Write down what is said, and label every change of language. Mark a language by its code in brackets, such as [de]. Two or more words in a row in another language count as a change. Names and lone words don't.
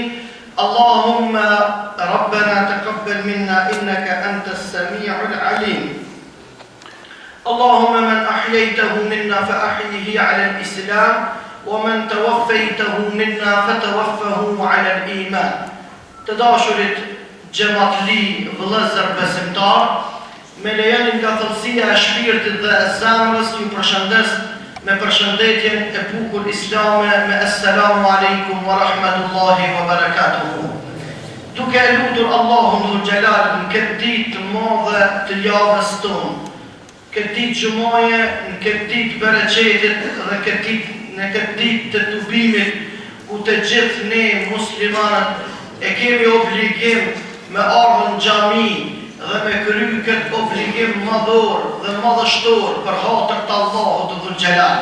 [ar] اللهم ربنا تقبل منا إنك أنت السميع العليم. اللهم من أحييته منا فأحيه على الإسلام ومن توفيته منا فتوفه على الإيمان. [sq] Të Gjematli vëllezër besimtar, me lejenin nga thellësia e shpirtit dhe e zemrës ju përshëndes me përshëndetjen e bukur islame me [ar] السلام عليكم ورحمة الله وبركاته. [sq] Duke lutur Allahun [ar] ذو الجلال [sq] në këtë ditë të madhe të javës tonë, këtë ditë gjumaje, në këtë ditë bereqetit dhe në këtë ditë të tubimit, ku të gjithë ne muslimanët e kemi obligim me ardhën xhami dhe me kry këtë obligim madhor dhe madhështor për hatër të Allahut [ar] ذو الجلال.